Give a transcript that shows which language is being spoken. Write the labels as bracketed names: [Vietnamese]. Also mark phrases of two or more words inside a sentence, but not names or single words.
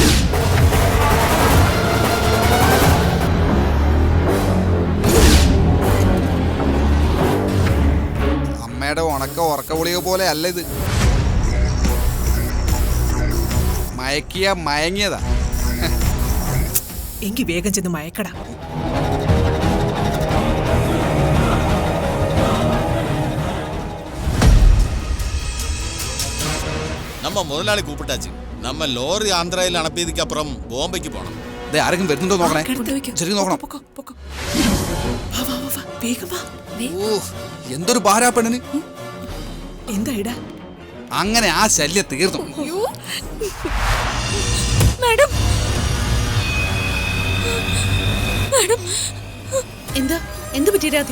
[Malayalam] അമ്മയുടെ ഉറക്ക ഗുളിക പോലെ അല്ല ഇത്. മയങ്ങിയതാ. എങ്കിൽ വേഗം ചെന്ന് മയക്കടാ. [Tamil] நம்ம முதலாளி கூப்பிட்டாச்சு. நம்ம லோரி ஆந்திராயில் அனுப்பியதுக்கு அப்புறம் [Malayalam] ബോംബെക്ക് പോണം. ആരെങ്കിലും വരുന്നുണ്ടോ നോക്കണേ. ശരി നോക്കണം. എന്തൊരു ഭാരാ പെണ്ണിന്. എന്താ അങ്ങനെ ആ ശല്യം തീർന്നു. എന്ത് പറ്റി രാധിക?